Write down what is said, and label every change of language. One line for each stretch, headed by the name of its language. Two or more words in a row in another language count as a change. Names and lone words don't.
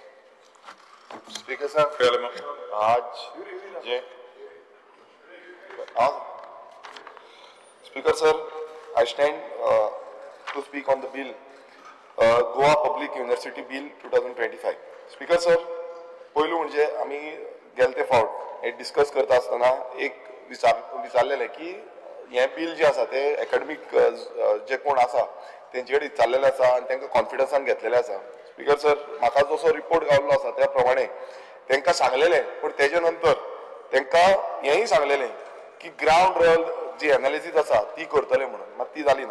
English: Speaker sir, Speaker sir, I stand to speak on the bill, Goa Public University Bill 2025. Speaker sir,
Konkani: पहिलं म्हणजे आम्ही गेलते फावट हे डिस्कस करता आसतना एक विचारलेले की हे बिल जे आसा ते एकेडमिक जे कोण आसा तेंचे कडेन विचारलेले आसा आनी तांकां कॉन्फिडन्सान घेतलेले आसा.
English: Speaker sir,
Konkani: म्हाका जसो रिपोर्ट गावल्लो आसा त्या प्रमाणे तांकां सांगलेले, पण तेजे नंतर तांकां हेंय सांगलेलें की
English: ground level
Konkani: जी एनालिसीस आसा ती करतले म्हणून, मात ती जाली ना.